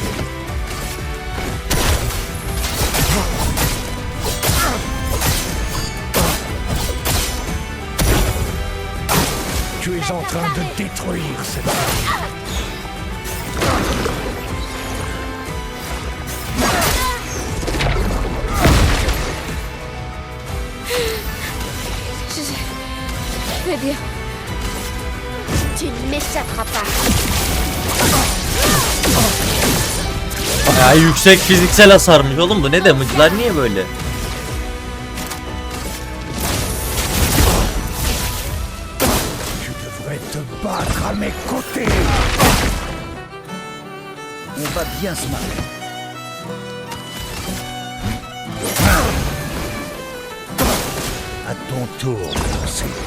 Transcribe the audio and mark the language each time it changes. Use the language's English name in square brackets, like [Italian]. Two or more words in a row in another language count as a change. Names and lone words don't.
[French] Tu es en train de détruire cette famille. Je vais bien. Tu ne m'échapperas pas. [Turkish] Ya yüksek fiziksel hasarmış oğlum, bu ne damage'lar niye böyle? [French] Tu devrais te battre à mes côtés. On va bien se marrer. À ton tour de danser.